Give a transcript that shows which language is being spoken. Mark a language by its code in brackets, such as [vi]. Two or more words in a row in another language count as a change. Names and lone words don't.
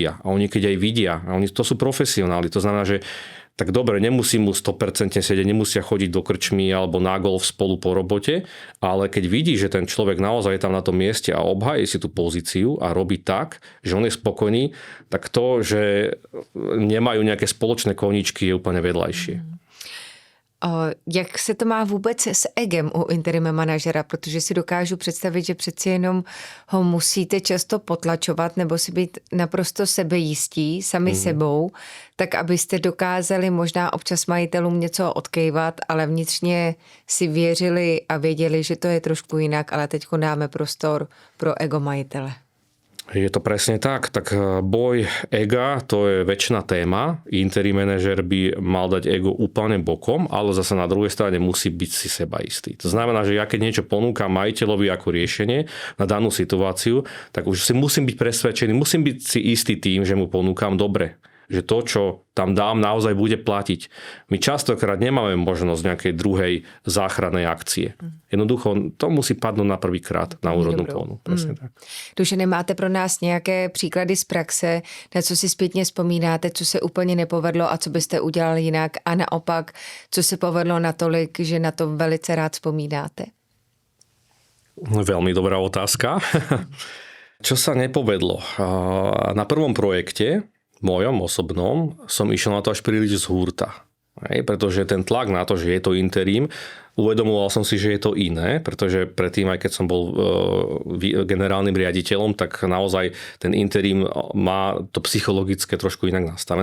[sk] A oni keď aj vidia, a oni to sú profesionáli, to znamená, že tak dobre, nemusí mu 100% sedieť, nemusia chodiť do krčmy alebo na golf spolu po robote, ale keď vidí, že ten človek naozaj je tam na tom mieste a obhájí si tú pozíciu a robí tak, že on je spokojný, tak to, že nemajú nejaké spoločné koníčky, je úplne vedľajšie. [cs] Jak se to má vůbec s egem u interim manažera, protože si dokážu představit, že přeci jenom ho musíte často potlačovat nebo si být naprosto sebejistí sami sebou, tak abyste dokázali možná občas majitelům něco odkejvat, ale vnitřně si věřili a věděli, že to je trošku jinak, ale teď dáme prostor pro ego majitele. [sk] Je to presne tak. Tak boj ega, to je väčšiná téma. Interim manažer by mal dať ego úplne bokom, ale zase na druhej strane musí byť si sebaistý. To znamená, že ja keď niečo ponúkam majiteľovi ako riešenie na danú situáciu, tak už si musím byť presvedčený, musím byť si istý tým, že mu ponúkam dobre. Že to, čo tam dám, naozaj bude platiť. My častokrát nemáme možnosť nejakej druhej záchrannej akcie. Jednoducho, to musí padnúť na prvýkrát na úrodnú plonu. Presne tak. [cs] Dušene, máte pro nás nějaké příklady z praxe, na co si zpětně vzpomínáte, co se úplně nepovedlo a co byste udělali jinak a naopak, co se povedlo natolik, že na to velice rád vzpomínáte? [sk] Veľmi dobrá otázka. Čo sa nepovedlo? Na prvom projekte mojom osobnom som išiel na to až príliš z hurta. Pretože ten tlak na to, že je to interim, Uvedomoval som si, že je to iné, pretože predtým, aj keď som bol generálnym riaditeľom, tak naozaj ten interim má to psychologické trošku inak nastavené.